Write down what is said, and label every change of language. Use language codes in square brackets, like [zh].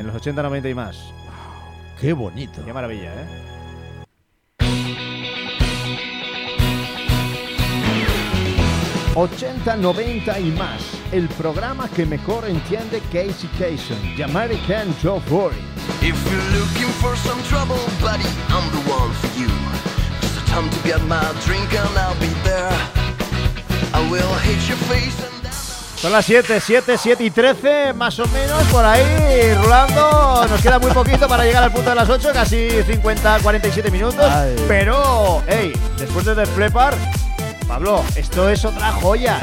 [es] En los 80, 90 y más. Qué bonito. Qué maravilla, ¿eh? '80, '90 y más. El programa que mejor entiende Casey Kasem, The American Joe Boy. [en] If you're looking for some trouble, buddy, I'm the one for you. Just a time to get my drink and I'll be there. I will hit your face and [es] son las 7:13, más o menos, por ahí, rulando. Nos queda muy poquito para llegar al punto de las 8, casi 50, 47 minutos. Ay. Pero, hey, después de Def Leppard, Pablo, esto es otra joya.